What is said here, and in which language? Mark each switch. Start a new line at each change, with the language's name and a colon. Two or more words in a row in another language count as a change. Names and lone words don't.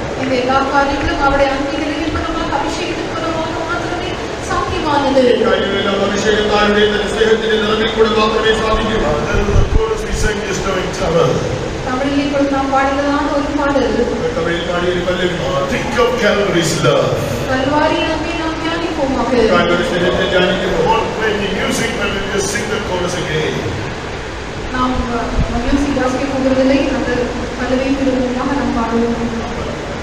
Tamil: நம்முடைய எல்லா காரியங்களும் அவருடைய அன்பின் நிலைப்படமாக அபிஷேகத்தின் மூலமாக மாத்திரமே சாத்தியமானது.
Malayalam: കാര്യങ്ങളെല്ലാം അഭിഷേകത്താരുടെ സ്നേഹത്തിന്റെ നിറവിൽ കൂടെ മാത്രമേ സാധിക്കൂ.
English: That is the chorus we sang just now in Tamil.
Tamil: தமிழில் இப்பொழுது நாம் பாடுகிறதான ஒரு பாடல்.
Malayalam: തമിഴിൽ പാടിയ ഒരു പല്ലവി.
English: Think of Calvary's love.
Tamil: கல்வாரி அன்பை நாம் தியானிப்போமாக.
Malayalam: കാൽവരി സ്നേഹത്തെ ധ്യാനിക്കുമ്പോൾ
English: Won't play any music, but we'll just sing the chorus again.
Tamil: நாம் மியூசிக் வாசிக்க போவதில்லை, அந்த பல்லவியை திரும்பமாக நாம் பாடுவோம்.